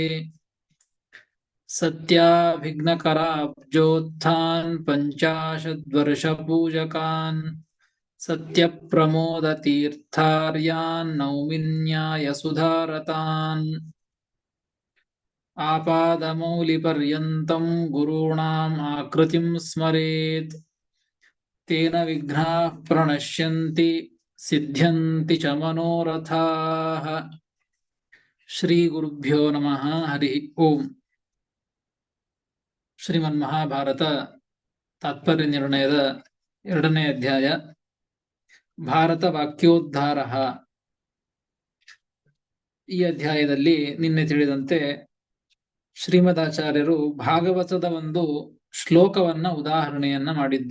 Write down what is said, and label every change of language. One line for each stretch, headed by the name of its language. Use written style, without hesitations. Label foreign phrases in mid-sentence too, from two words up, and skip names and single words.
Sanskrit: ಸತ್ಯಾಭಿಘ್ನಕರಾಬ್ಜೋತ್ಥಾನ್ ಪಂಚಾಶದ್ವರ್ಷಪೂಜಕಾನ್ ಸತ್ಯಪ್ರಮೋದತೀರ್ಥಾರ್ಯಾನ್ ನೌಮಿನ್ಯಾಯಸುಧಾರತಾನ್. ಆಪಾದಮೌಲಿಪರ್ಯಂತಂ ಗುರುಣಾಂ ಆಕೃತಿಂ ಸ್ಮರೇತ್ ತೇನ ವಿಘ್ನಾಃ ಪ್ರಣಶ್ಯಂತಿ ಸಿದ್ಧ್ಯಂತಿ ಚ ಮನೋರಥಾಃ. ಶ್ರೀ ಗುರುಭ್ಯೋ ನಮಃ. ಹರಿ ಓಂ.
Kannada: ಶ್ರೀಮನ್ಮಹಾಭಾರತ ತಾತ್ಪರ್ಯ ನಿರ್ಣಯದ 2ನೇ ಅಧ್ಯಾಯ ಭಾರತ ವಾಕ್ಯೋದ್ಧಾರ. ಈ ಅಧ್ಯಾಯದಲ್ಲಿ ನಿನ್ನೆ ತಿಳಿದಂತೆ ಶ್ರೀಮದಾಚಾರ್ಯರು ಭಾಗವತದ ಒಂದು ಶ್ಲೋಕವನ್ನ ಉದಾಹರಣೆಯನ್ನ ಮಾಡಿದ್ದು.